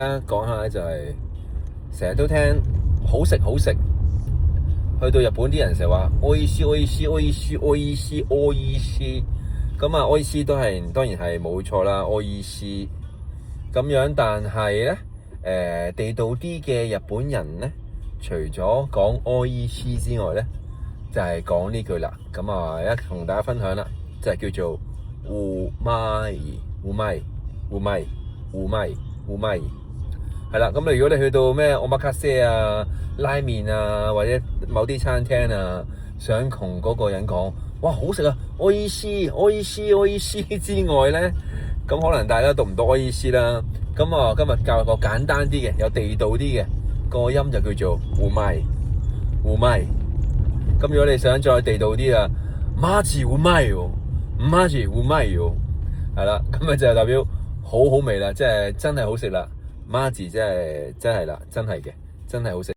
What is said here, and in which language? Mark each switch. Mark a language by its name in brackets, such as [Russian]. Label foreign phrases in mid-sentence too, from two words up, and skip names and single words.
[Cantonese] 講下咧就係成日都聽好食好食，去到日本啲人成日話 [Japanese] おいしいおいしいおいしいおいしいおいしい， [Cantonese] 咁啊おいしい當然係冇錯啦，おいしい咁樣，但係咧地道啲嘅日本人咧，除咗講おいしい之外咧，就係講呢句啦。咁啊一同大家分享啦，就係叫做 [Japanese] うまいうまいうまいうまいうまい。 [Cantonese] 係啦，咁如果你去到咩omakase啊、拉麵啊，或者某啲餐廳啊，想同嗰個人講，哇好食啊， [Japanese] おいしいおいしいおいしい [Cantonese] 之外咧，咁可能大家讀唔到おいしい啦。咁啊，今日教個簡單啲嘅，有地道啲嘅個音就叫做 [Japanese] うまいうまい。 [Cantonese] 咁如果你想再地道啲啊， [Japanese] マジうまいよ，マジうまいよ， [Cantonese] 係啦，咁啊就代表好好味啦，即係真係好食啦。媽字真係啦，真係嘅，真係好食。